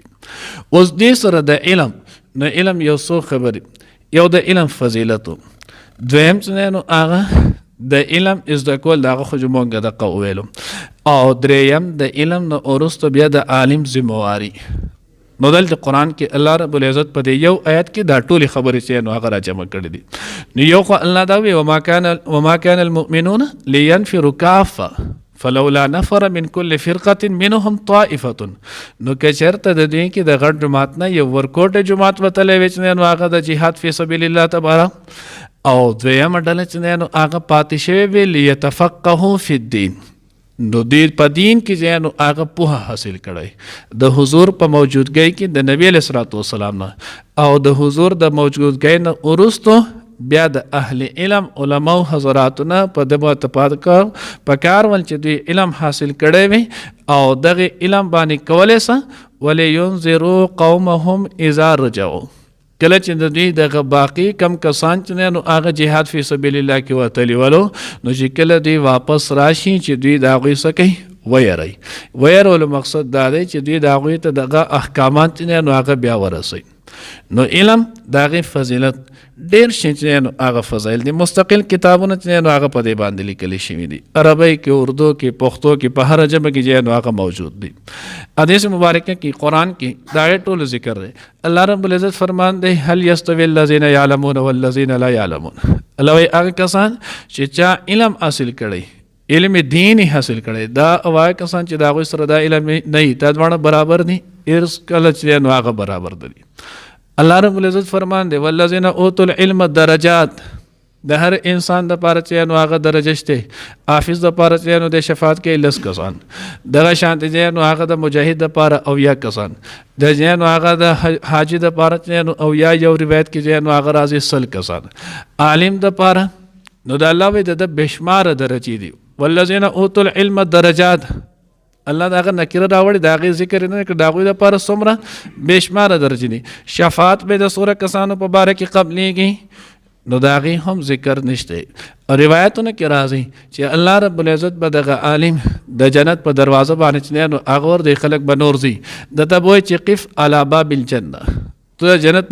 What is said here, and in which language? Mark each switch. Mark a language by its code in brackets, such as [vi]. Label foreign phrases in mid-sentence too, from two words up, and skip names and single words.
[ps] اوس دې سره د علم، نو علم یو څو خبرې، یو د علم فضیلتو، دویم چې نو هغه د علم زده کول، د هغه خو مونږ دقه وویلو، او دریم د علم نه وروسته بیا د عالم ذمواري. نو دلته قرآن کې الله رب العزت په دې یو آیت کې دا ټولې خبرې چې نو هغه را جمع کړي دي. نو یو خو الله دا وی [ar] وما كان المؤمنون لينفروا كافة فلولا نفر من كل فرقة منهم طائفة. [ps] نو که چېرته د دې کې د غټ جماعت نه یو ورکوټه جماعت وتلی وی چې نو هغه د جهاد فی سبیل الله تبارک، او دویمه ډله چې نو هغه پاتې شوی وی [ar] لیتفقهوا فی الدین، [ps] نو دې په دین کې چې نو هغه پوهه حاصل کړی د حضور په موجودګۍ کې د نبی علیه الصلاۃ والسلام نه، او د حضور د موجودګۍ نه وروسته بیا د اهل علم علماو حضراتو نه په دغه پکار ول چې دوی علم حاصل کړی وي، او دغه علم باندې کولی څه [ar] ولینذروا قومهم اذا رجعوا، [ps] کله چې د دوی دغه باقي کم کسان چې نو هغه جهاد فی سبیل الله کې وتلی ولو، نو چې کله دوی واپس راشي چې دوی د هغوی څه کوي ویری. ویرولو مقصد دا دی چې دوی د هغوی ته دغه احکامات چې نو هغه بیا ورسوي. نو علم د هغې فضیلت ډېر شي چې نو هغه فضایل دي مستقل کتابونه چې نو هغه په دې باندې لیکل شوي دي عربی کې اردو کې پښتو کې په هر ژبه کې چې نو هغه موجود دي حدیث مبارکه کې قرآن کې دا ټول ذکر دی الله رب العزت فرمان دی [ar] هل یستوی الذین یعلمون والذین لا یعلمون [ps] الله وایي هغه کسان چې چا علم حاصل کړی علم دین حاصل کړی دا وایي کسان چې دا غوي سره دا علم نه دا دواړه برابر دي هیڅ کله چې نو هغه برابر دي الله رب العزت فرمان دی [ar] والذین اوتوا العلم درجات [ps] د هر انسان د پاره چې نو هغه درجه شته حافظ د پاره چې نو د شفاعت کې لس کسان دغه شانت چې نو هغه د مجاهد د پاره او یا کسان د چې نو هغه د حاجی د پاره چې نو او یا یو روایت کې چې نو هغه راځي سل کسان عالم د پاره نو د الله وی د بشمار درجه دي [ar] والذین اوتوا العلم درجات [ps] الله داغه نکره راوړي داغه ذکر نه کړ داغه د پاره څومره بشمار درجه دي شفاعت به د سوره کسانو په باره کې قبليږي نو داغه هم ذکر نشته روایتونه کې راځي چې الله رب العزت به دغه عالم د جنت په دروازه باندې نو هغه ور د خلق بنورزي د تبوي چې [ar] قف علی باب الجنه [ps] ته جنت